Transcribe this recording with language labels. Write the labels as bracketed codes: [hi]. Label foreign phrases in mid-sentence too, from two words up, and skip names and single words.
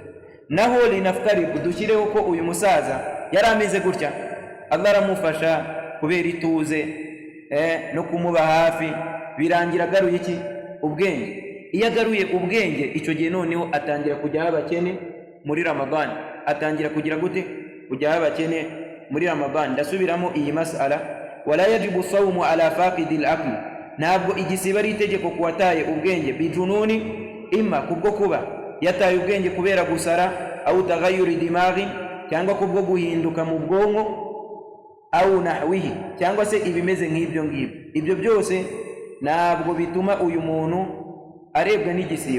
[rw] Naho linaftariq, dushyireho ko uyu musaza yari ameze gutya, Allah aramufasha kubera ituze no kumuba hafi, birangira agaruye iki? Ubwenge. Iyo agaruye ubwenge, icyo gihe noneho atangira kujyaho abakene muri Ramadhan. Atangira kugira gute? Kujyaho abakene muri Ramadhan. Ndasubiramo iyi mas'ala, [ar] ولا يجب صوم على فاقد العقل, [rw] ntabwo igisiba ari itegeko kuwataye ubwenge, bijununi, imma kubwo kuba yataye ubwenge kubera gusara, [ar] أو تغير دماغ, [rw] cyangwa kubwo guhinduka mu bwonko, [ar] أو نحوه, [rw] cyangwa se ibimeze nk'ibyo ngibyo. Ibyo byose ntabwo bituma uyu muntu arebwa n'igisibo.